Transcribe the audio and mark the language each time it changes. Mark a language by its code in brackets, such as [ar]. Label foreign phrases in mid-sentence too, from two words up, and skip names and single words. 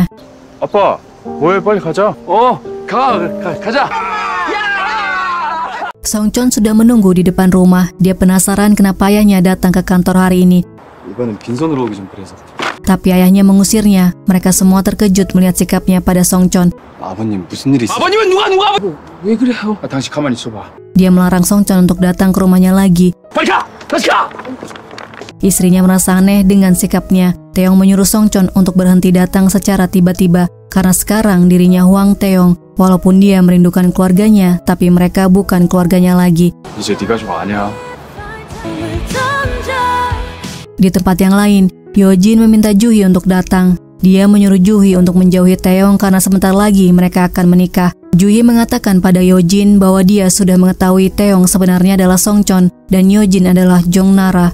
[ko] 아빠, 뭐해? 빨리 가자. 가자. [id] Songchon sudah menunggu di depan rumah. Dia penasaran kenapa ayahnya datang ke kantor hari ini. [ko] 이번엔 빈손으로 오기 좀 그래서. [id] tapi ayahnya mengusirnya. Mereka semua terkejut melihat sikapnya pada Songchon. [ko] 아버님 무슨 일 있어요? 아버님은 누가 왜 그래요? 당신 가만히 있어봐. [id] Dia melarang Songchon untuk datang ke rumahnya lagi. [ko] 빨리 가! 다시 가! [id] Istrinya merasa aneh dengan sikapnya. Taeyong menyuruh Songchon untuk berhenti datang secara tiba-tiba karena sekarang dirinya Hwang Taeyong. Walaupun dia merindukan keluarganya, tapi mereka bukan keluarganya lagi. [ko] 이제 네가 좀 아냐? [id] Di tempat yang lain, Yojin meminta Juhi untuk datang. Dia menyuruh Juhi untuk menjauhi Taeyong karena sebentar lagi mereka akan menikah. Juhi mengatakan pada Yojin bahwa dia sudah mengetahui Taeyong sebenarnya adalah Songchon dan Yojin adalah Jongnara.